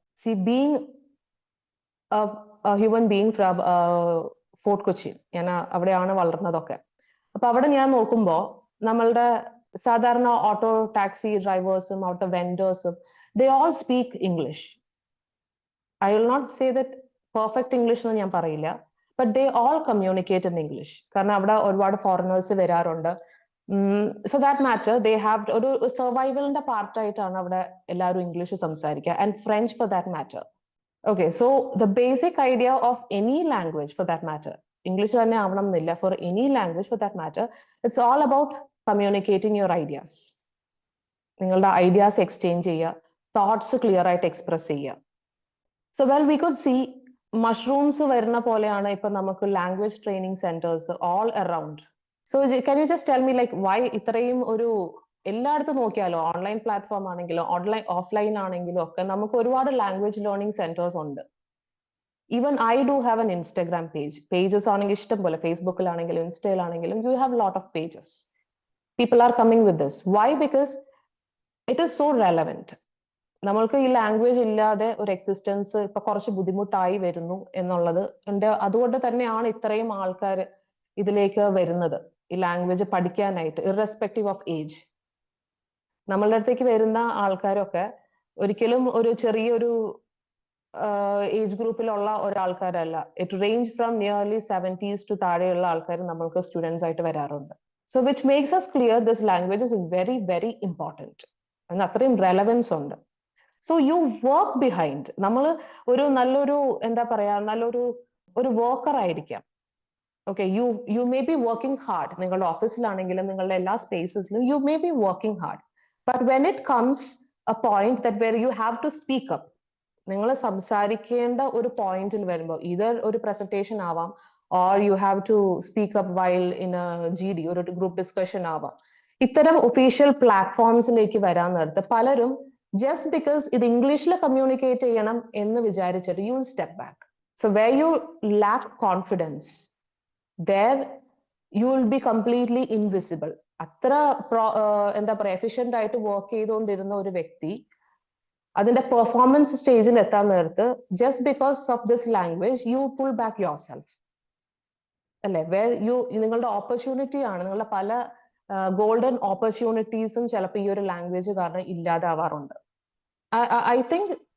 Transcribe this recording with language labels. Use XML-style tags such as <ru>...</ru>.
<en>See, being a human being from Fort Kochi,</en> <ml>yana avadeyana valarnadokke. Appo avade njan nokkumbo നമ്മളുടെ സാധാരണ auto taxi ഡ്രൈവേഴ്സും അവിടുത്തെ വെൻഡേഴ്സും</ml> <en>they all speak English. I will not say that perfect English</en> <ml>എന്ന് ഞാൻ പറയില്ല,</ml> <en>but they all communicate in English.</en> <ml>കാരണം അവിടെ ഒരുപാട് foreigners വരാറുണ്ട്.</ml> <en>For that matter, they have</en> <ml>ഒരു സർവൈവലിന്റെ പാർട്ടായിട്ടാണ് അവിടെ എല്ലാവരും ഇംഗ്ലീഷ് സംസാരിക്കുക,</ml> <en>and French for that matter. Okay, so the basic idea of any language for that matter, English</en> <ml>തന്നെ ആവണം എന്നില്ല,</ml> <en>for any language for that matter, it's all about communicating your ideas.</en> <ml>നിങ്ങളുടെ ideas exchange ചെയ്യുക, thoughts clear ആയിട്ട് express ചെയ്യുക.</ml> <en>so well we could see mushrooms</en> <ml>വരുന്ന പോലെയാണ് ഇപ്പൊ നമുക്ക് language training centres all around.</ml> <en>so can you just tell me like why</en> <ml>ഇത്രയും ഒരു എല്ലായിടത്തും നോക്കിയാലോ, ഓൺലൈൻ പ്ലാറ്റ്ഫോം ആണെങ്കിലും ഓഫ്ലൈൻ ആണെങ്കിലും ഒക്കെ നമുക്ക് ഒരുപാട് ലാംഗ്വേജ് ലേണിംഗ് സെന്റേഴ്സ് ഉണ്ട്.</ml> <en>Even I do have an Instagram page. Pages ആണെങ്കിൽ</en> <ml>ഇഷ്ടം പോലെ, ഫേസ്ബുക്കിലാണെങ്കിലും ഇൻസ്റ്റയിലാണെങ്കിലും</ml> <en>you have a lot of pages. People are coming with this. Why? Because it is so relevant.</en> <ml>നമ്മൾക്ക് ഈ ലാംഗ്വേജ് ഇല്ലാതെ ഒരു എക്സിസ്റ്റൻസ് ഇപ്പൊ കുറച്ച് ബുദ്ധിമുട്ടായി വരുന്നു എന്നുള്ളത് അതുകൊണ്ട് തന്നെയാണ് ഇത്രയും ആൾക്കാർ ഇതിലേക്ക് വരുന്നത്, ഈ ലാംഗ്വേജ് പഠിക്കാനായിട്ട്, ഇറസ്പെക്റ്റീവ് ഓഫ് ഏജ്. നമ്മളുടെ അടുത്തേക്ക് വരുന്ന ആൾക്കാരൊക്കെ ഒരിക്കലും ഒരു ചെറിയൊരു ഏജ് ഗ്രൂപ്പിലുള്ള ഒരാൾക്കാരല്ല. It range from nearly 70s to താഴെയുള്ള ആൾക്കാർ നമ്മൾക്ക് സ്റ്റുഡൻസ് ആയിട്ട് വരാറുണ്ട്.</ml> <en>So which makes us clear this language is very, very important. And അത്രയും relevance ഉണ്ട്. So you work behind.</en> <ml>നമ്മൾ ഒരു നല്ലൊരു എന്താ പറയാ, നല്ലൊരു വർക്കർ ആയിരിക്കാം.</ml> <en>Okay, you may be working hard.</en> <ml>നിങ്ങളുടെ ഓഫീസിലാണെങ്കിലും നിങ്ങളുടെ എല്ലാ സ്പേസസിലും</ml> <en>you may be working hard. But when it comes a point that where you have to speak up,</en> <ml>നിങ്ങൾ സംസാരിക്കേണ്ട ഒരു പോയിന്റിൽ വരുമ്പോൾ, ഇതർ ഒരു പ്രസന്റേഷൻ ആവാം,</ml> <en>or you have to speak up while in a GD,</en> <ml>ഒരു ഗ്രൂപ്പ് ഡിസ്കഷൻ ആവാം. ഇത്തരം ഒഫീഷ്യൽ പ്ലാറ്റ്ഫോംസിലേക്ക് വരാൻ നേരത്ത് പലരും</ml> <en>just because</en> <ml>ഇത് ഇംഗ്ലീഷിൽ കമ്മ്യൂണിക്കേറ്റ് ചെയ്യണം എന്ന് വിചാരിച്ചിട്ട്</ml> <en>you will step back. So where you lack confidence, there you will be completely invisible.</en> <ml>അത്ര എന്താ പറയാ എഫിഷ്യന്റ് ആയിട്ട് വർക്ക് ചെയ്തുകൊണ്ടിരുന്ന ഒരു വ്യക്തി അതിന്റെ പെർഫോമൻസ് സ്റ്റേജിൽ എത്താൻ നേരത്ത്</ml> <en>just because of this language you pull back yourself.</en> <ml>അല്ലെ, നിങ്ങളുടെ ഓപ്പർച്യൂണിറ്റി ആണ്, നിങ്ങളുടെ പല ഗോൾഡൻ ഓപ്പർച്യൂണിറ്റീസും ചിലപ്പോൾ ഈ ഒരു ലാംഗ്വേജ് കാരണം ഇല്ലാതാവാറുണ്ട്.</ml> <en>I think</en>